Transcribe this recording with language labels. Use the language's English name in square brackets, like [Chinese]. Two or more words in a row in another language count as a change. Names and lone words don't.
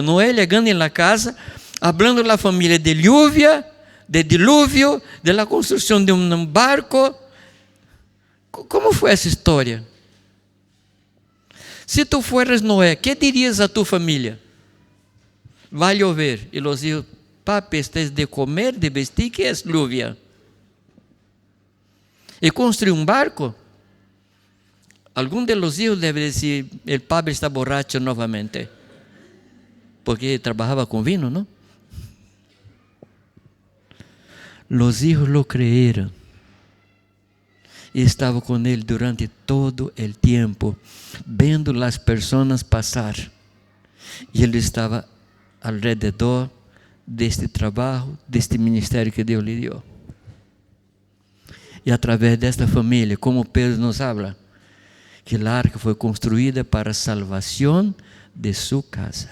[Portuguese] Noé chegando na casa, falando da família de lluvia, de dilúvio, de la construção de um barco. Como foi essa história? [Spanish] Se tu fueras Noé, que dirias a tu família? [Portuguese] Vai chover. E os hijos, papi, tens de comer, de vestir, que é lluvia? E construir um barco? Algum de [Spanish] los hijos [Portuguese] deve dizer, [Spanish] el padre está borracho novamente. [Portuguese] Porque trabalhava com vino, não? [Spanish] Los hijos lo creyeron. [Portuguese] E estava com ele durante todo o tempo, vendo as pessoas passar. E ele estava alrededor deste trabalho, deste ministério que Deus lhe deu. E através desta família, como Pedro nos habla, que a arca foi construída para a salvação de sua casa.